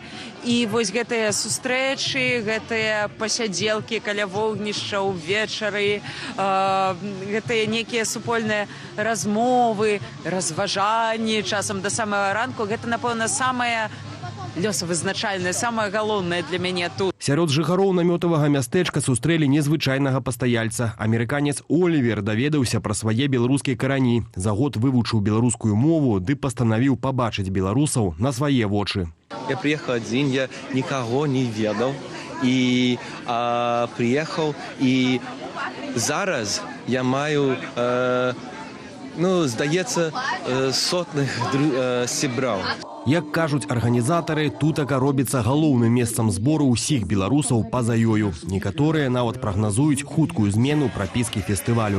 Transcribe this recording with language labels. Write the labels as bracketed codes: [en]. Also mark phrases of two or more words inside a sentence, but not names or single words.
[be] І вось гэтыя сустрэчы, гэтыя пасядзелкі каля вогнішча ўвечары, гэтыя некія супольныя размовы, разважанні часам да самага ранку, гэта, напэўна, самае лёсавызначальнае, самае галоўнае для мяне тут. Сярод жыхароў намётавага мястэчка сустрэлі незвычайнага пастаяльца. Амерыканец Олівер даведаўся пра свае беларускія карані. За год вывучыў беларускую мову ды пастанавіў пабачыць беларусаў на свае вочы. [ru] Я приехал один, я никого не ведал. И приехал, [be] и зараз я маю, здаецца, сотных сябраў. Як кажуць арганізатары, тутака робіцца галоўным месцам збору ўсіх беларусаў па-за ёю. Некаторыя нават прагназуюць хуткую змену прапіскі фестывалю.